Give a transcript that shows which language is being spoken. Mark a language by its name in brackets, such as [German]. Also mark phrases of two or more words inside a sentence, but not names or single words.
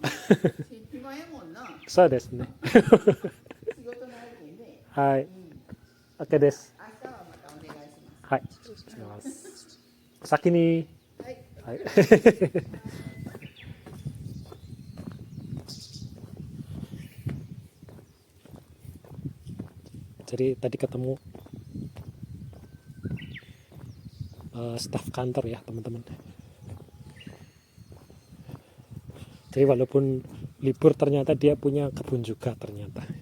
[Japanese] 暇やもんな。そうですね。仕事のあるけんね。はい。うん。 OK です。明日はまたお願いしまはい。します。先に、す。はい。 [Indonesian] はい。Jadi tadi ketemu staf kantor ya teman-teman. Jadi walaupun libur ternyata dia punya kebun juga ternyata.